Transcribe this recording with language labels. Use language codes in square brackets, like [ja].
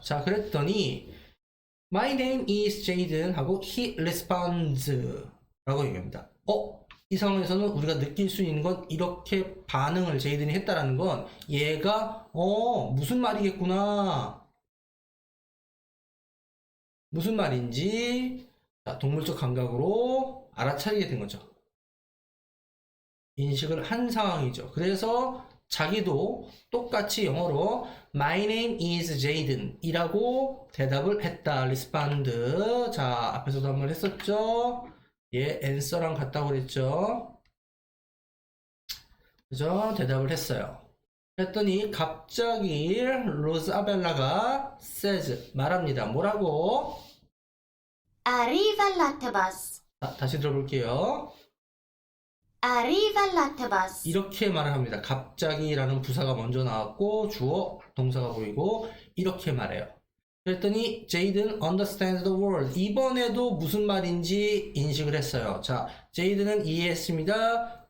[ko] 자, 그랬더니 [en] My name is Jaden [ko] 하고 [en] he responds [ko] 라고 얘기합니다. 이 상황에서는 우리가 느낄 수 있는 건 이렇게 반응을 제이든이 했다라는 건 얘가 무슨 말이겠구나. 무슨 말인지 자, 동물적 감각으로 알아차리게 된 거죠. 인식을 한 상황이죠. 그래서 자기도 똑같이 영어로 [en] My name is Jaden [ko] 이라고 대답을 했다. respond. 자, 앞에서도 한번 했었죠. 얘 answer랑 같다고 그랬죠. 그죠? 대답을 했어요. 그랬더니 갑자기 로즈아벨라가 says 말합니다. 뭐라고? [it] Arriva l'autobus. [ko] 자, 다시 들어볼게요. [it] Arriva l'autobus. [ko] 이렇게 말을 합니다. 갑자기라는 부사가 먼저 나왔고 주어 동사가 보이고 이렇게 말해요. 그랬더니 [en] 제이든 understands the word. [ko] 이번에도 무슨 말인지 인식을 했어요. 자, 제이든은 이해했습니다.